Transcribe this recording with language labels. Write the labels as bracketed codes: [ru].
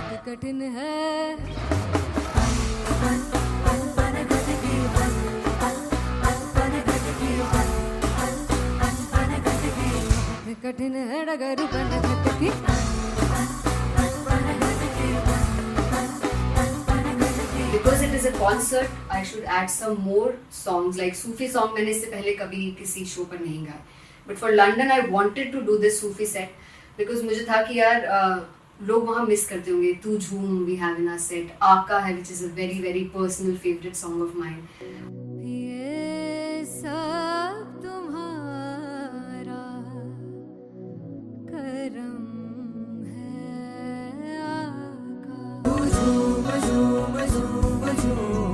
[hi] कठिन है कठिन है डगर बनघट की [en] Because it is a concert, I should add some more songs like Sufi song. [hi] मैंने इससे पहले कभी किसी शो पर नहीं गाया, [en] but for London I wanted to do this Sufi set because [hi] मुझे था कि यार लोग वहाँ मिस करते होंगे। [en] तू झूम we have in our set, आका है which is a very very personal favorite song of mine. [hi] ये सब तुम्हारा करम है आका झूम झूम झूम झूम